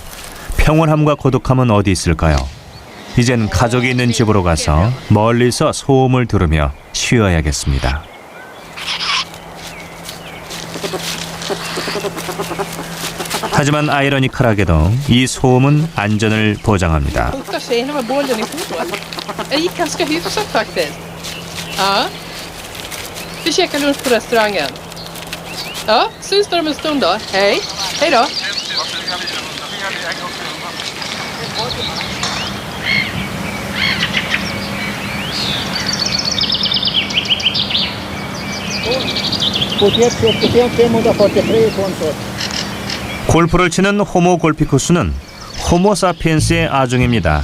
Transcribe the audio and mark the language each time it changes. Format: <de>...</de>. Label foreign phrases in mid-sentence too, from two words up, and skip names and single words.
<ko>평온함과 고독함은 어디 있을까요? 이젠 가족이 있는 집으로 가서 멀리서 소음을 들으며 쉬어야겠습니다. 하지만 아이러니컬하게도 이 소음은 안전을 보장합니다.</ko> <sv>Vi käkar lunch på restaurangen. Ja, syns du om en stund då? Hej. Hej då.</sv> <ko>골프를 치는 호모 골피쿠스는 호모 사피엔스의 아종입니다.</ko>